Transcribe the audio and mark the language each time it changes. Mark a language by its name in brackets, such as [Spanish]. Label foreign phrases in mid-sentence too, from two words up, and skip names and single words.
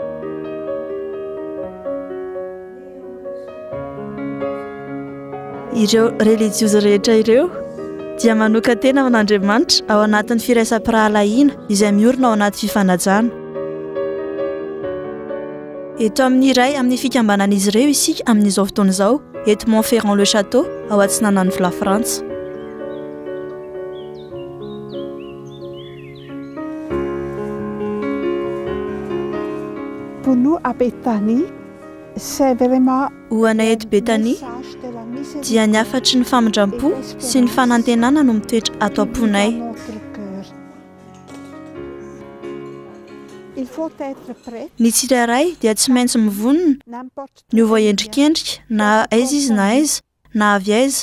[Malagasy] Ireo reliziosy rehetra ireo dia manoka tena amin'Andriamanitra ao anatin'ny firaisam-pirahalahiana izay miorina ao anaty fifanajana. Eto amin'ny iray amin'ny fikambanan'izy ireo isika amin'izao fotoana izao, eto Montferrand-le-Château ao atsinanan'ny la Frantsa. [French] Pour nous à Béthanie, c'est vraiment [Malagasy] Ho anay eto Betania dia ny afatry ny famindram-po sy ny fanantenana no mitoetra ato am-ponay. Ny tsirairay dia tsy maintsy mivonona ny ho voaendrikendrika na aiza izy na avy aiza.